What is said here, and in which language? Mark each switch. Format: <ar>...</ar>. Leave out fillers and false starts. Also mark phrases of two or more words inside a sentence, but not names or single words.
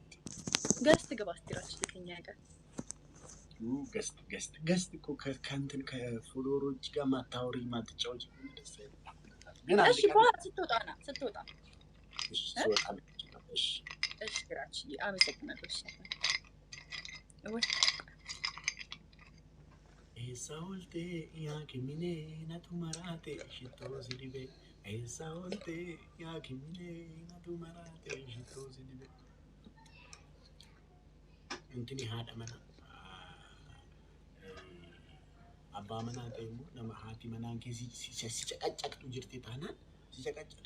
<am>ገስት ግባ እስኪ እራስሽ ከእኛ ጋር። ገስት እኮ ከእንትን ከፎሎወሮች ጋር ማታወሪ ማትጫወች ደስ አይልም። ግን እሺ በኋላ ስትወጣ ና ስትወጣ። እሺ ስወጣ እሺ እሺ ግራችዬ አመሰግናለሁ። እሺ</am> <om>Eessa oltee yaa kiminee natu maraate shittoo si dibe. Eessa oltee yaa kiminee natu maraate shittoo si dibe. Intini haadha mana abbaa manaa ta'e immoo nama haati manaan kee si caqacaqtu jirti taanaan si caqacaqtu.</om>